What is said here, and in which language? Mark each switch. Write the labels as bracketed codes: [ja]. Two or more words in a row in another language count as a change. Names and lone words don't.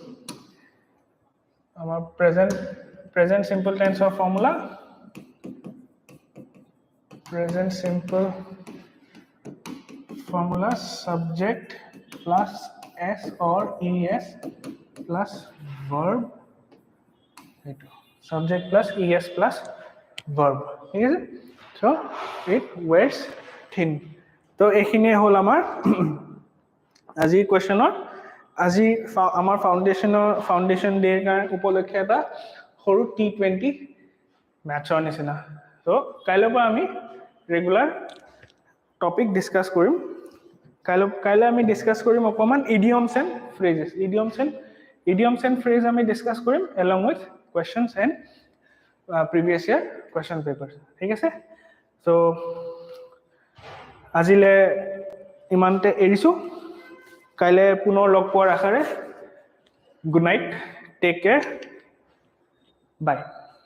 [en] আমাৰ present simple tense of formula present simple formula subject plus s or es plus verb subject plus es plus verb ঠিক [as] আছে [en] so it wears thin [as] তো এইখিনি হল আমাৰ আজি কোৱেশ্চনৰ আজি আমাৰ [en] foundation day [as] কাৰণে উপলক্ষে এটা সৰু T20 ম্যাচৰ নিচিনা তো কাইলৈ পৰা আমি [en] regular topic discuss [as] কৰিম কাইলৈ আমি ডিসকাস কৰিম অকমান [en] idioms and phrases idioms and phrase [as] আমি ডিসকাস কৰিম [en] along with questions and previous year question papers [as] ঠিক আছে so আজিলে ইমানতে এৰিছো কাইলে পুনৰ লগ পোৱাৰ আশাৰে [en] good night take care bye